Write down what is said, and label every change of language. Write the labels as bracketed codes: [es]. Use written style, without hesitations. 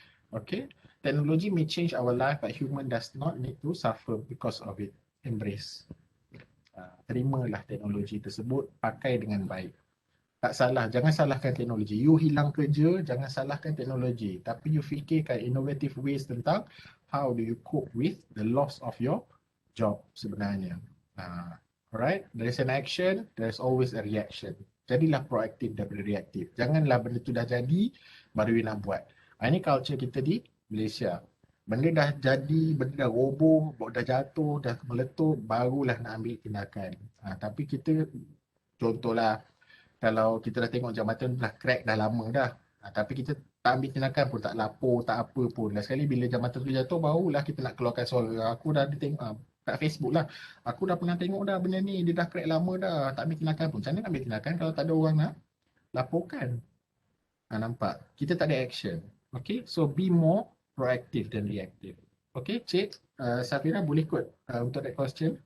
[en] Okay, technology may change our life but human does not need to suffer because of it. Embrace. [ms] Terimalah teknologi tersebut, pakai dengan baik. Tak salah, jangan salahkan teknologi. You hilang kerja, jangan salahkan teknologi. Tapi you fikirkan [en] innovative ways tentang how do you cope with the loss of your job sebenarnya. Alright, there is an action, there is always a reaction. [ms] Jadilah proaktif daripada reaktif. Janganlah benda tu dah jadi, baru you nak buat. Ini culture kita di Malaysia. Benda dah jadi, benda dah roboh, dah jatuh, dah meletup, barulah nak ambil tindakan. Tapi kita, contohlah, kalau kita dah tengok jambatan dah crack dah lama dah. Tapi kita tak ambil tindakan pun, tak lapor, tak apa pun. Last sekali bila jambatan tu jatuh, barulah kita nak keluarkan suara. Aku dah tengok kat Facebook lah. Aku dah pernah tengok dah benda ni, dia dah crack lama dah. Tak ambil tindakan pun. Macam mana nak ambil tindakan kalau tak ada orang nak laporkan? Nampak? Kita tak ada action. [en] Okay, so be more proactive than reactive. [ms] Okay, Cik Safira boleh kot untuk [en] that question.